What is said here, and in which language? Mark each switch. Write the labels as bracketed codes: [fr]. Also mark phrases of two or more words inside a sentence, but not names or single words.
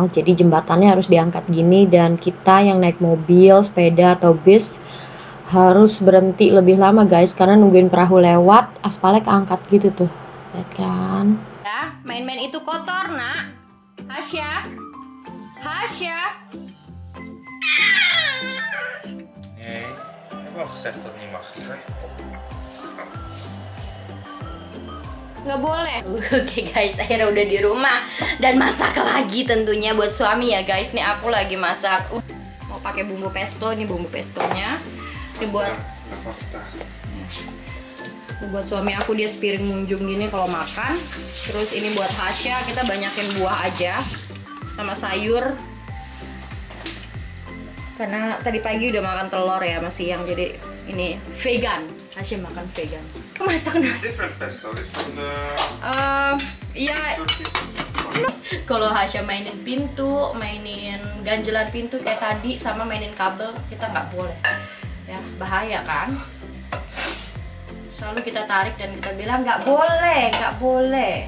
[id] Jadi jembatannya harus diangkat gini dan kita yang naik mobil, sepeda atau bis harus berhenti lebih lama guys karena nungguin perahu lewat, aspalnya keangkat gitu tuh. Lihat kan? Ya, main-main itu kotor, Nak. Hasya. Hasya. [nl] Nee, ik heb al gezegd dat het niet mag. [id] Nggak boleh. Oke guys, akhirnya udah di rumah dan masak lagi tentunya buat suami ya guys. Nih aku lagi masak. Mau pakai bumbu pesto, ini bumbu pestonya. Ini buat suami aku, dia sepiring munjung gini kalau makan. Terus ini buat Hasya, kita banyakin buah aja sama sayur. Karena tadi pagi udah makan telur ya, masih siang, jadi ini vegan. Hasya makan vegan. Masak nasi. [en] Different pesto, it's from the [id] Ya. Kalau Hasya mainin pintu, mainin ganjelan pintu kayak tadi, sama mainin kabel, kita nggak boleh. Ya, bahaya kan? Selalu kita tarik dan kita bilang nggak boleh, nggak boleh.